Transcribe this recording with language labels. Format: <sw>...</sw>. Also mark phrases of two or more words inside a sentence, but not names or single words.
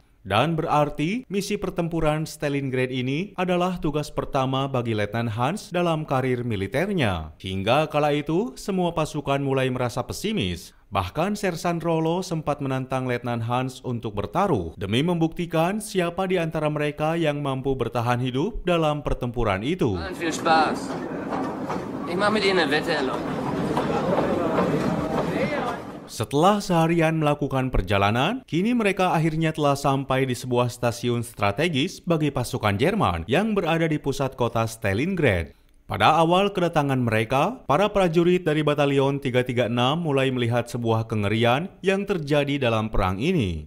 <id>Dan berarti misi pertempuran Stalingrad ini adalah tugas pertama bagi Letnan Hans dalam karir militernya. Hingga kala itu, semua pasukan mulai merasa pesimis. Bahkan Sersan Rollo sempat menantang Letnan Hans untuk bertaruh demi membuktikan siapa di antara mereka yang mampu bertahan hidup dalam pertempuran itu.</id> <de>Viel Spaß. Ich mach mit Ihnen eine Wette, Leute.</de> <id>Setelah seharian melakukan perjalanan, kini mereka akhirnya telah sampai di sebuah stasiun strategis bagi pasukan Jerman yang berada di pusat kota Stalingrad. Pada awal kedatangan mereka, para prajurit dari Batalion 336 mulai melihat sebuah kengerian yang terjadi dalam perang ini.</id>